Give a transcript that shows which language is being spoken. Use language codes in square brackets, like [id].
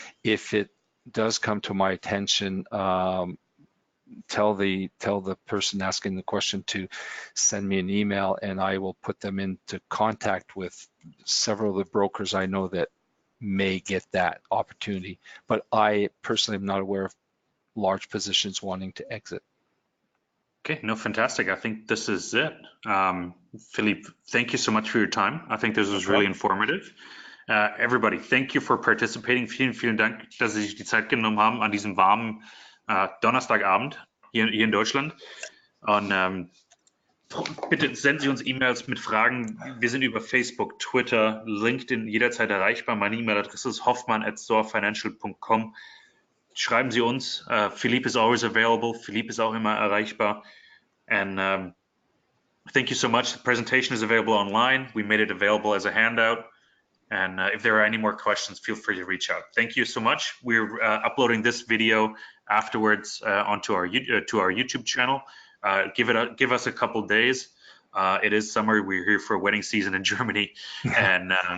[en] If it does come to my attention, tell the person asking the question to send me an email, and I will put them into contact with several of the brokers I know that may get that opportunity. But I personally am not aware of large positions wanting to exit. Okay, no, fantastic. I think this is it. Philippe, thank you so much for your time. I think this was really informative. Everybody, thank you for participating. [de] Vielen, vielen Dank, dass Sie sich die Zeit genommen haben an diesem warmen Donnerstagabend hier in Deutschland. Und bitte senden Sie uns E-Mails mit Fragen. Wir sind über Facebook, Twitter, LinkedIn jederzeit erreichbar. Meine E-Mail-Adresse ist hoffmann@soarfinancial.com. Schreiben Sie uns. [en] Philippe is always available. [de] Philippe ist auch immer erreichbar. [en] And thank you so much. The presentation is available online. We made it available as a handout. And if there are any more questions, feel free to reach out. Thank you so much. We're uploading this video afterwards onto our YouTube channel. Give us a couple days. It is summer. We're here for wedding season in Germany, and